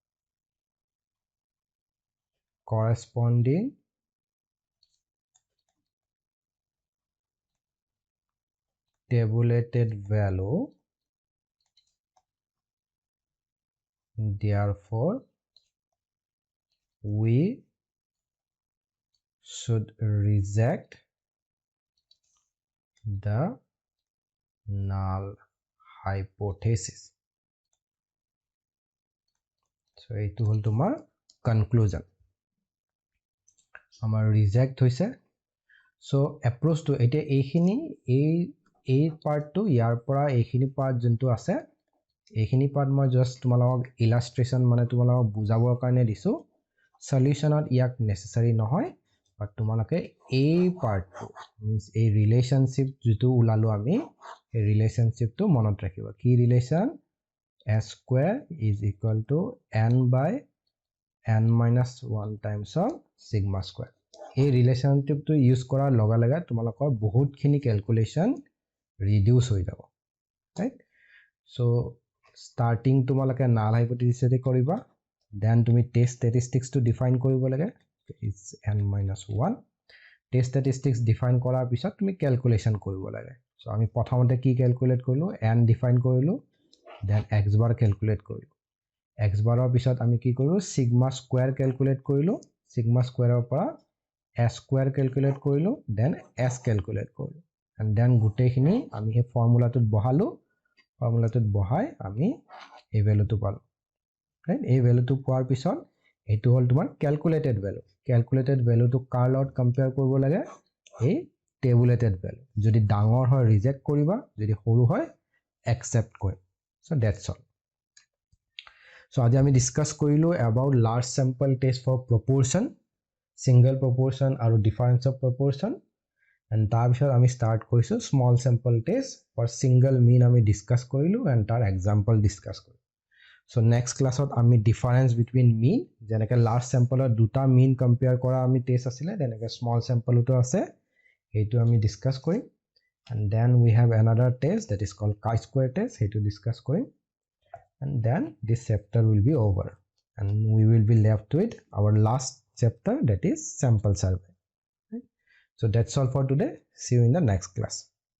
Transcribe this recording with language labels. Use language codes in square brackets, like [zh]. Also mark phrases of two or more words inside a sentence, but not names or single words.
[en] corresponding tabulated value, therefore we should reject the null hypothesis. [as] So এইটো হল তোমাৰ conclusion. আমাৰ reject হৈছে. [en] So approach to [as] এতিয়া এইখিনি এই পাৰ্টটো ইয়াৰ পৰা এইখিনি পাৰ্ট যোনটো আছে এইখিনি পাৰ্ট মই জাস্ট তোমালোকক ইলাষ্ট্ৰেচন মানে তোমালোকক বুজাবৰ কাৰণে দিছো. সলিউশনত ইয়াক নেসেসাৰি নহয়, বাট তোমালোকে এই পাৰ্টটো মিন্স এই ৰিলেশনশিপ যেটো উলালো আমি এই ৰিলেশনশিপটো মনত ৰাখিবা. কি ৰিলেশন? [en] S square is equal to n by n minus 1 times of sigma square. [as] এই ৰিলেশনশিপটো ইউজ কৰাৰ লগে লগে তোমালোকৰ বহুতখিনি ক্যালকুলেশন ৰিডিউস হৈ যাব, ৰাইট? সো starting তোমালোকে [en] null hypothesis [as] কৰিবা, then তুমি [en] test statistics to define [as] কৰিব লাগে, [en] is n minus 1. test statistics [as] define কৰাৰ পিছত তুমি calculation কৰিব লাগে. সো আমি প্ৰথমতে কি calculate কৰিলো? n define কৰিলো, then x bar calculate কৰিলো. x baৰৰ পিছত আমি কি কৰিলো? [en] sigma square [as] calculate কৰিলো, [en] sigma square [as] ৰ পৰা [en] s square [as] calculate কৰিলো, then s calculate কৰিলো, [en] and then [as] গুটেখিনি আমি এই ফৰ্মুলাটোত বহালো, ফৰ্মুলাটোত বহাই আমি এই ভ্যালুটো পালো, ৰাইট? এই ভ্যালুটো পোৱাৰ পিছত এইটো হল তোমাৰ ক্যালকুলেটেড ভ্যালু. ক্যালকুলেটেড ভ্যালুটো কাৰ লগত কম্পেয়াৰ কৰিব লাগে? এই টেবুলেটেড ভ্যালু. যদি ডাঙৰ হয় ৰিজেক্ট কৰিবা, যদি সৰু হয় একসেপ্ট কৰিবা. [en] So that's all. [as] So আজি আমি ডিসকাস কৰিলো [en] about large sample test for proportion, single proportion [as] আৰু [en] difference of proportion, and [as] তাৰ পিছত আমি স্টাৰ্ট কৰিছো [en] small sample test for single mean [as] আমি ডিসকাস কৰিলো and তাৰ example ডিসকাস কৰিলো. So [en] next class [as] ত আমি [en] difference between mean, [as] যেনেকৈ [en] large sample [as] দুটা mean compare কৰা আমি টেষ্ট আছিলে, তেনেকৈ [en] small sample [as] তো আছে, এইটো আমি ডিসকাস কৰিম. [en] And then we have another test that is called chi-square test, [as] সেইটো ডিসকাস কৰিম. [en] And then this chapter will be over and we will be left with our last chapter, that is sample survey. So that's all for today. See you in the next class.